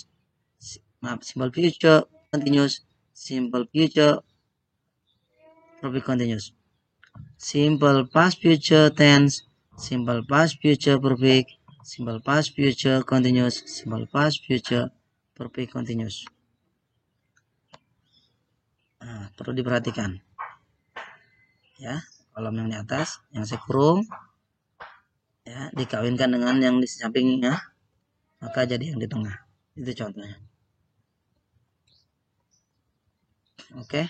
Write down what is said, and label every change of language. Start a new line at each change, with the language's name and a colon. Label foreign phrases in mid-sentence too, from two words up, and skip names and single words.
English: Simple future continuous, simple future perfect continuous. Simple past future tense, simple past future perfect, simple past future continuous, simple past future perfect continuous.
Indonesian: Nah, perlu diperhatikan. Ya, kolom yang di atas, yang saya kurung, ya, dikawinkan dengan yang di sampingnya, maka jadi yang di tengah. Itu contohnya. Oke.